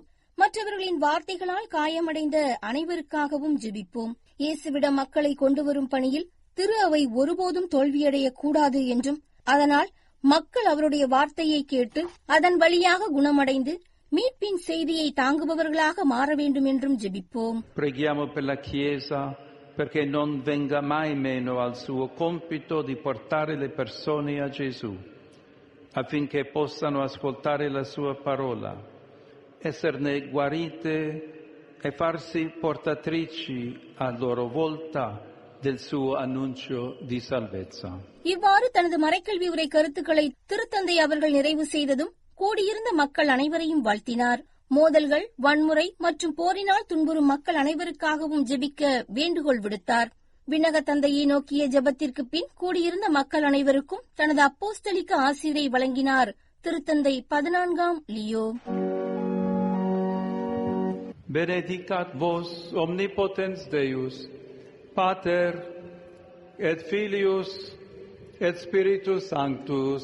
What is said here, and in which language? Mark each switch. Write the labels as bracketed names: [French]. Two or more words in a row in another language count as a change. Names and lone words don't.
[Tamil] மற்றவர்களின் வார்த்தைகளால் காயமடைந்த அனைவருக்காகவும் ஜெபிப்போம். இயேசுவிடம் மக்களை கொண்டு வரும் பணியில் திரு அவை ஒருபோதும் தோல்வியடையக் கூடாது என்றும், அதனால் மக்கள் அவருடைய வார்த்தையை கேட்டு அதன் வழியாக குணமடைந்து மீட்பின் செய்தியை தாங்குபவர்களாக மாற வேண்டும் என்றும் ஜெபிப்போம். [Italian] Preghiamo per la Chiesa perché non venga mai meno al suo compito di portare le persone a Gesù, affinché possano ascoltare la sua parola, esserne guarite e farsi portatrici a loro volta del suo annuncio di salvezza. [Tamil] இவ்வாறு தனது மறைக்கல்வி உரை கருத்துக்களை திருத்தந்தை அவர்கள் நிறைவு செய்ததும் கூடியிருந்த மக்கள் அனைவரையும் வாழ்த்தினார். மோதல்கள், வன்முறை மற்றும் போரினால் துன்புறும் மக்கள் அனைவருக்காகவும் ஜெபிக்க வேண்டுகோள் விடுத்தார். விண்ணக தந்தையை நோக்கிய ஜெபத்திற்கு பின் கூடியிருந்த மக்கள் அனைவருக்கும் தனது அப்போஸ்தலிக்க ஆசிரை வழங்கினார் திருத்தந்தை 14ஆம் லியோ. [Latin] Benedicat vos omnipotens Deus, Pater et Filius et Spiritus Sanctus.